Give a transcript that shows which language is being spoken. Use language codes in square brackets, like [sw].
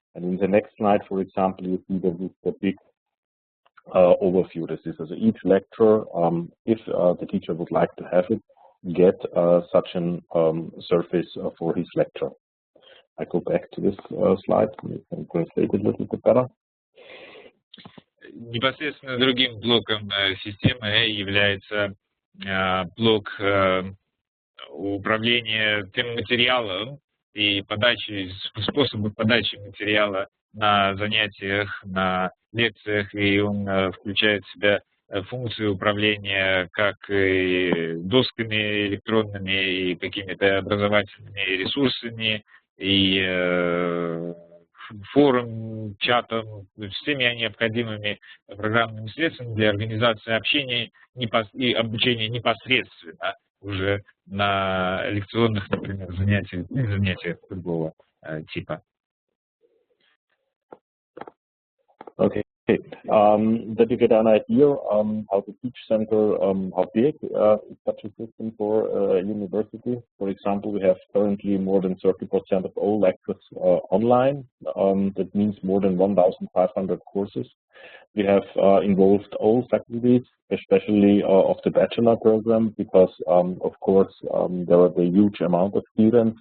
[en] And in the next slide, for example, you see that the big overview. This is also each lecture, if the teacher would like to have it, get such an surface for his lecture. I go back to this slide, you can translate it a little bit better. [ru] Непосредственно другим блоком системы является блок управления тем материалом и подачи, способов подачи материала на занятиях, на лекциях, и он включает в себя функции управления как и досками электронными, и какими-то образовательными ресурсами, и форум, чатом, всеми необходимыми программными средствами для организации общения и обучения непосредственно уже на лекционных, например, занятиях и занятиях другого типа. [en] Okay. That you get an idea how the Teach Center, how big is such a system for a university. For example, we have currently more than 30% of all lectures online. That means more than 1,500 courses. We have involved all faculties, especially of the bachelor program, because of course there are a huge amount of students.